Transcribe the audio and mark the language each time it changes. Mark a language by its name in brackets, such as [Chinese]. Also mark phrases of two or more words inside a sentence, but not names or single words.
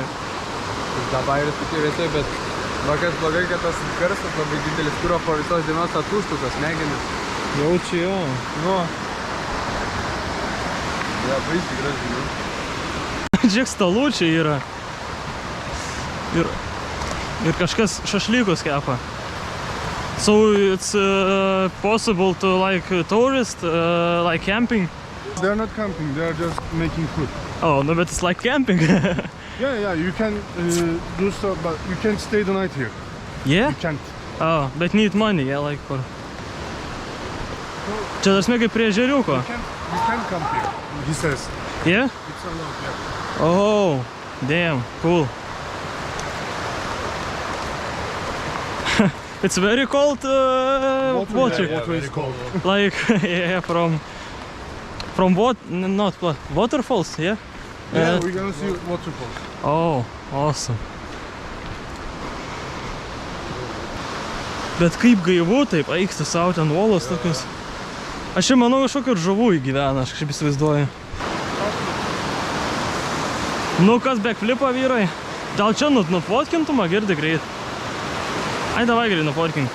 [Lithuanian] Dabar yra tokie vietoj, bet kas blogai, kad tas garsas labai didelis, kurio po visos dienos atūštų tas smegenis. Jaučiu, jo. Nu, Ja, baisiai gražiai. Žiūrėk, stalų čia yra. Ir kažkas šašlykus kepa. [English] So it's possible to like tourist, like camping? They're not camping, they're just making food. Oh, no, but it's like camping. Yeah, you can do so, but you can't stay the night here. Yeah? You can't. Oh, but need money, yeah, like for... [Lithuanian] Čia tas kaip prie žeriuko. [English] You can camp here, he says. Yeah? It's allowed, yeah. Oh, damn, cool. It's very cold water. Yeah, very cold. Like, yeah, from what? Not waterfalls, yeah? Yeah, we're gonna see waterfalls. Oh, awesome. [Lithuanian] Bet kaip gaivu, taip, aiksti sau ten uolos tokius. Aš čia manau, kažkokių ir žuvų įgyvena, aš kažkaip įsivaizduoju. Nu kas backflipa, vyrai? Gal čia nufotkintumą, girdi greit? Ai, davai greit nufotkink.